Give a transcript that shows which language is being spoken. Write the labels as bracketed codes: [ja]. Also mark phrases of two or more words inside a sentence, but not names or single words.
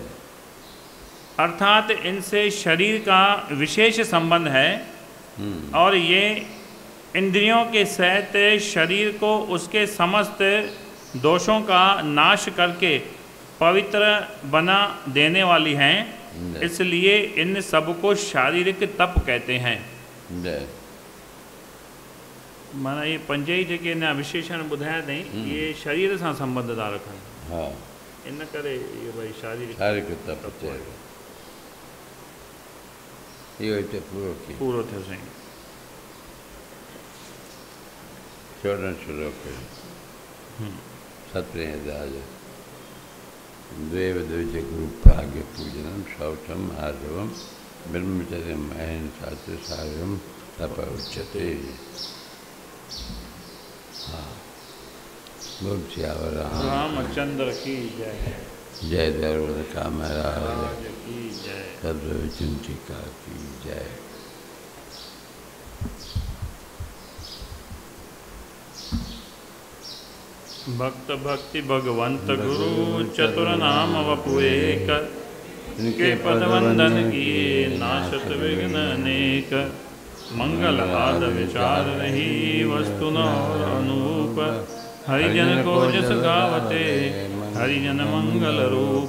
[hi] अर्थात इनसे शरीर का विशेष संबंध है और ये इंद्रियों के सहित शरीर को उसके समस्त दोषों का नाश करके पवित्र बना देने वाली हैं। इसलिए इन सब को शारीरिक तप कहते हैं। जय। [sd] माना ये पंजई जेके ना विशेषण ॿुधाया अथई ये शरीर सां संबंध था रखनि। हाँ, इन करे इहो भई शारीरिक शारीरिक तप चयो। इहो हिते पूरो थी। पूरो थियो साईं। 14 श्लोक 17 अध्याय। [sa] देव द्विज गुरु प्राग्ञ पूजनम शौचम आर्जवम ब्रह्मचर्यम अहिंसा च सार्वम तप उच्यते। [hi] हाँ, बोल सियावर रामचंद्र की जय। जय दरबार का महाराज की जय। सर्वचिंतिका की जय। भक्त भक्ति भगवंत गुरु चतुर नाम वपु एक, इनके पद वंदन किए नाशत विघ्न अनेक। मंगल आद विचार रही वस्तु न और अनूप, हरिजन को जस गावते हरिजन मंगल रूप।